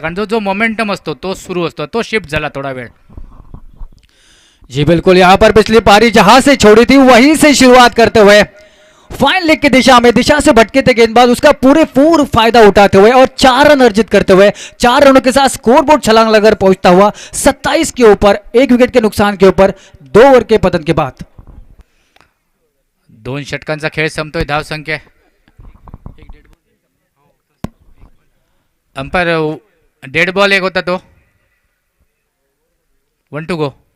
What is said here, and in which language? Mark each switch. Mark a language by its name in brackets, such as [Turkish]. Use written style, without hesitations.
[Marathi] कारण जो मोमेंटम असतो तो सुरू असतो, तो शिफ्ट झाला थोडा वेळ. [Hindi] जी बिल्कुल, यहाँ पर पिछली पारी जहां से छोड़ी थी वहीं से शुरुआत करते हुए फाइन लेग की दिशा से भटके थे गेंदबाज, उसका पूर्ण फायदा उठाते हुए और 4 रन अर्जित करते हुए 4 रनों के साथ स्कोरबोर्ड छलांग लगाकर पहुंचता हुआ 27 के ऊपर, 1 विकेट के नुकसान के ऊपर 2 ओवर के पतन के बाद. [Marathi] 2 षटकांचा खेळ संपतोय. धावसंख्या अंपायर डेड बॉल एक होता तो 1 to go.